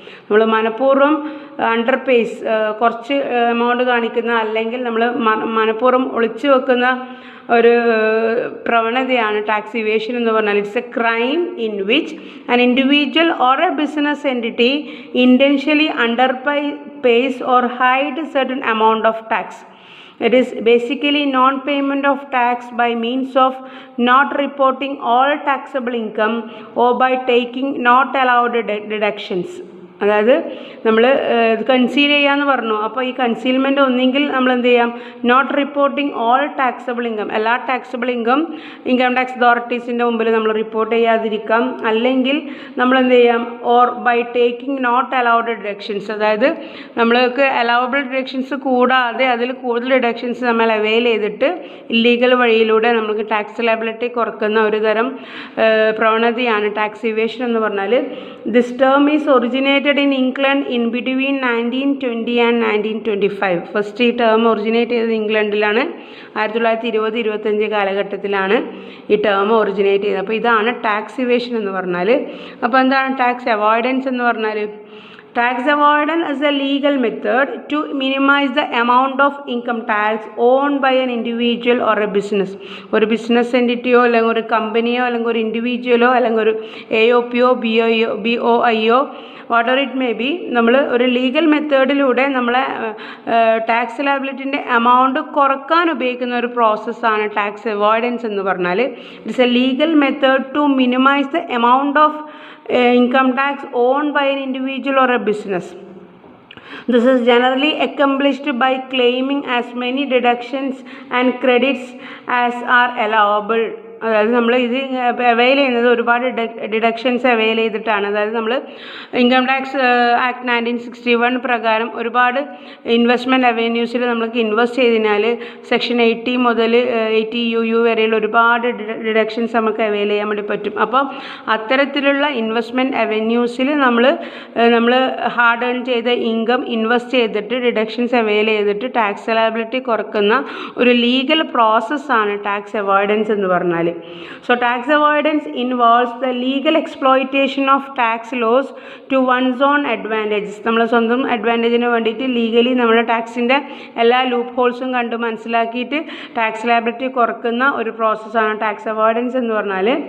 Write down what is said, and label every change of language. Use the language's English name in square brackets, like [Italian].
[Malayalam] നമ്മൾ മനഃപൂർവ്വം അണ്ടർപേസ്, കുറച്ച് എമൗണ്ട് കാണിക്കുന്ന, അല്ലെങ്കിൽ നമ്മൾ മനഃപൂർവ്വം ഒളിച്ചു വെക്കുന്ന ഒരു പ്രവണതയാണ് ടാക്സ് ഇവേഷൻ എന്ന് പറഞ്ഞാൽ. [English] It's a crime in which an individual or a business entity intentionally underpays or hide certain amount of tax. It is basically non-payment of tax by means of not reporting all taxable income or by taking not allowed deductions. [Malayalam] അതായത് നമ്മൾ conceal ചെയ്യാമെന്ന് പറഞ്ഞു. അപ്പോൾ ഈ concealment ഒന്നെങ്കിൽ നമ്മൾ എന്ത് ചെയ്യാം, [English] not reporting all taxable income, [Malayalam] എല്ലാ ടാക്സബിൾ ഇൻകം ഇൻകം ടാക്സ് അതോറിറ്റീസിൻ്റെ മുമ്പിൽ നമ്മൾ റിപ്പോർട്ട് ചെയ്യാതിരിക്കാം, അല്ലെങ്കിൽ നമ്മൾ എന്ത് ചെയ്യാം, [English] or by taking not allowed deductions, [Malayalam] അതായത് നമ്മൾക്ക് അലൗബിൾ ഡിഡക്ഷൻസ് കൂടാതെ അതിൽ കൂടുതൽ ഡിഡക്ഷൻസ് നമ്മൾ അവെയിൽ ചെയ്തിട്ട് ഇല്ലീഗൽ വഴിയിലൂടെ നമുക്ക് ടാക്സ് ലയബിലിറ്റി കുറക്കുന്ന ഒരു തരം പ്രവണതയാണ് ടാക്സ് ഇവേഷൻ എന്ന് പറഞ്ഞാൽ. [English] This term is originated in England in between 1920 and 1925. [Malayalam] First ഈ ടേം ഒറിജിനേറ്റ് ചെയ്തത് ഇംഗ്ലണ്ടിലാണ്. 1920-25 കാലഘട്ടത്തിലാണ് ഈ ടേം ഒറിജിനേറ്റ് ചെയ്തത്. അപ്പോൾ ഇതാണ് ടാക്സ് ഇവേഷൻ എന്ന് പറഞ്ഞാൽ. അപ്പോൾ എന്താണ് ടാക്സ് അവോയ്ഡൻസ് എന്ന് പറഞ്ഞാൽ? [English] Tax avoidance is a legal method to minimize the amount of income tax owned by an individual or a business. [Malayalam] ഒരു ബിസിനസ് എൻറ്റിറ്റിയോ, അല്ലെങ്കിൽ ഒരു കമ്പനിയോ, അല്ലെങ്കിൽ ഒരു ഇൻഡിവിജ്വലോ, അല്ലെങ്കിൽ ഒരു AOPയോ BOIയോ [English] whatever it may be, [Malayalam] നമ്മൾ ഒരു ലീഗൽ മെത്തേഡിലൂടെ നമ്മളെ ടാക്സ് ലയബിലിറ്റിൻ്റെ എമൗണ്ട് കുറക്കാൻ ഉപയോഗിക്കുന്ന ഒരു പ്രോസസ്സാണ് ടാക്സ് അവോയ്ഡൻസ് എന്ന് പറഞ്ഞാൽ. [English] It's a legal method to minimise the amount of income tax owned by an individual or a business. This is generally accomplished by claiming as many deductions and credits as are allowable. [Malayalam] അതായത് നമ്മൾ ഇത് avail ചെയ്യുന്നത് ഒരുപാട് deductions avail ചെയ്തിട്ടാണ്. അതായത് നമ്മൾ income tax act 1961 പ്രകാരം ഒരുപാട് ഇൻവെസ്റ്റ്മെൻറ്റ് അവന്യൂസിൽ നമ്മൾക്ക് ഇൻവെസ്റ്റ് ചെയ്തതിനാൽ സെക്ഷൻ 80 മുതൽ 80 UU വരെയുള്ള ഒരുപാട് ഡിഡക്ഷൻസ് നമുക്ക് അവെയിൽ ചെയ്യാൻ വേണ്ടി പറ്റും. അപ്പോൾ അത്തരത്തിലുള്ള ഇൻവെസ്റ്റ്മെൻറ്റ് അവന്യൂസിൽ നമ്മൾ ഹാർഡ് ഏൺ ചെയ്ത ഇൻകം ഇൻവെസ്റ്റ് ചെയ്തിട്ട് ഡിഡക്ഷൻസ് അവെയിൽ ചെയ്തിട്ട് ടാക്സ് ലയബിലിറ്റി കുറക്കുന്ന ഒരു ലീഗൽ പ്രോസസ്സാണ് ടാക്സ് അവോയ്ഡൻസ് എന്ന് പറഞ്ഞാൽ. [English] So tax avoidance involves the legal exploitation of tax laws to one's own advantages. [Malayalam] നമ്മളെ സ്വന്തം അഡ്വാൻറ്റേജിന് വേണ്ടിയിട്ട് ലീഗലി നമ്മുടെ ടാക്സിൻ്റെ എല്ലാ ലൂപ്പ് ഹോൾസും കണ്ട് മനസ്സിലാക്കിയിട്ട് ടാക്സ് ലയബിലിറ്റി കുറക്കുന്ന ഒരു പ്രോസസ്സാണ് ടാക്സ് അവോയ്ഡൻസ് എന്ന് പറഞ്ഞാൽ.